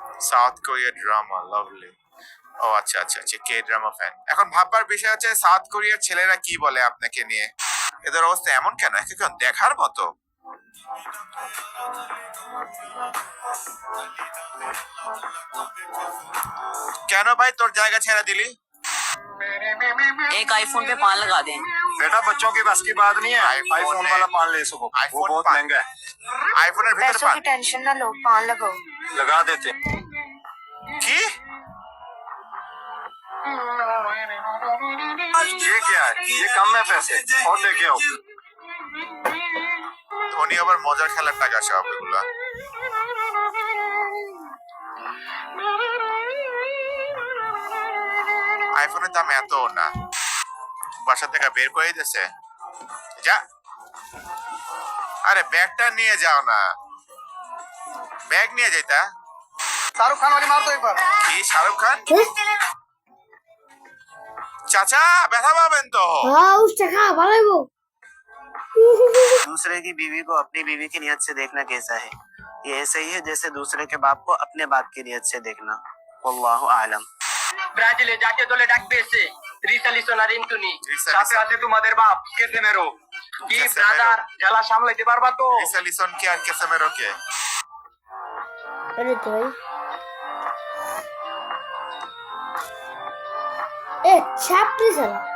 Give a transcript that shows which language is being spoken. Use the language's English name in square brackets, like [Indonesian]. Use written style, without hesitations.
[English] South Korea drama, lovely. [Bangla] ও আচ্ছা আচ্ছা আচ্ছা, কে ড্রামা ফ্যান। এখন ভাববার বিষয় হচ্ছে সাউথ কোরিয়ার ছেলেরা কি বলে আপনাকে নিয়ে। এদের অবস্থা এমন কেন, এখন দেখার মতো। কেন ভাই তোর জায়গা ছেড়ে দিলি? [Hindi] एक आईफोन पे 5 लगा दें। बेटा बच्चों की बस की बात नहीं है। आईफोन वाला पान ले सको, वो बहुत महंगा है। [Bangla] আইফোনের ভিতরে [Hindi] पैसों की टेंशन ना लो, पान लगाओ। लगा देते हैं। [Bangla] কি [Hindi] ये क्या है? ये कम है पैसे, और लेके आओ। [Bangla] ধনী আবার মজার খেলার টাকা সব এগুলা। আইফোনের দাম এত না, বাসা থেকে বের করে দিতেছে। যা, আরে ব্যাগটা নিয়ে যাও না, ব্যাগ নিয়ে যাইতা। [Hindi] शाहरुख खान वाली मार दो एक बार। [Bangla] কি শাহরুখ খান? চাচা ব্যথা পাবেন তো। হ্যাঁ উঠছে খা ভালো লাগবো। [Hindi] दूसरे की बीवी को अपनी बीवी की नियत से देखना कैसा है? ये ऐसे ही है जैसे दूसरे के बाप को अपने बाप की नियत से देखना। वल्लाहु आलम। [Bangla] ব্রাজিলে জাতীয় দলে ডাকবে এসে রিসালিসন আর ইন্টুনি, রিসালিসন। সাথে আছে তোমাদের বাপ কেসেমেরো। কি কেসেমেরো। ব্রাদার, খেলা সামলাইতে পারবা তো? লিসা লিসন কে আর কেসেমেরো কে? আরে তুই এ ছাপড়ি সালা।